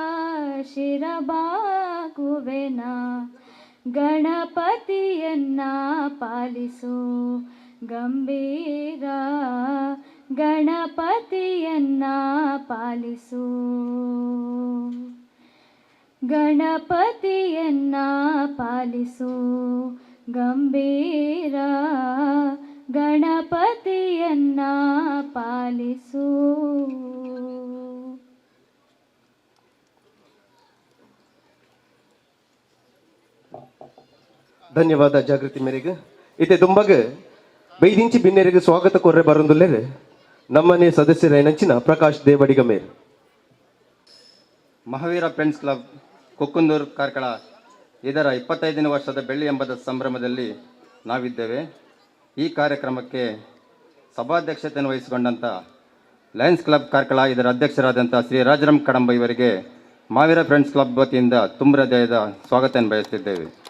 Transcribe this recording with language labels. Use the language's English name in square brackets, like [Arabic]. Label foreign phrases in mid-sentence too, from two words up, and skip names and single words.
[Kannada] ಶಿರಬಾಗುವೆನ, ಗಣಪತಿಯನ್ನ ಪಾಲಿಸು ಗಂಭೀರ, ಗಣಪತಿಯನ್ನ ಪಾಲಿಸು, ಗಣಪತಿಯನ್ನ ಪಾಲಿಸು ಗಂಭೀರ, ಗಣಪತಿಯನ್ನ ಪಾಲಿಸು. [Tulu] ಧನ್ಯವಾದ ಜಾಗೃತಿ ಮೇರೆಗೆ. ಇತ್ತೆ ದುಂಬಗ ಬೈದಿಂಚಿ ಬಿನ್ನೆರೆಗೆ ಸ್ವಾಗತ ಕೊರ್ರೆ ಬರಂದುಲ್ಲೇರೆ ನಮ್ಮನೆ ಸದಸ್ಯರ ನೆಂಚಿನ ಪ್ರಕಾಶ್ ದೇವಡಿಗ ಮೇರ್. [Kannada] ಮಹಾವೀರ ಫ್ರೆಂಡ್ಸ್ ಕ್ಲಬ್ ಕೊಕ್ಕುಂದೂರು ಕಾರ್ಕಳ ಇದರ 25ನೇ ವರ್ಷದ ಬೆಳ್ಳಿ ಎಂಬದ ಸಂಭ್ರಮದಲ್ಲಿ ನಾವಿದ್ದೇವೆ. ಈ ಕಾರ್ಯಕ್ರಮಕ್ಕೆ ಸಭಾಧ್ಯಕ್ಷತೆಯನ್ನು ವಹಿಸಿಕೊಂಡಂಥ ಲಯನ್ಸ್ ಕ್ಲಬ್ ಕಾರ್ಕಳ ಇದರ ಅಧ್ಯಕ್ಷರಾದಂಥ ಶ್ರೀ ರಾಜರಾಮ್ ಕಡಂಬ ಇವರಿಗೆ ಮಹಾವೀರ ಫ್ರೆಂಡ್ಸ್ ಕ್ಲಬ್ ವತಿಯಿಂದ ತುಂಬ ಹೃದಯದ ಸ್ವಾಗತವನ್ನು ಬಯಸುತ್ತಿದ್ದೇವೆ.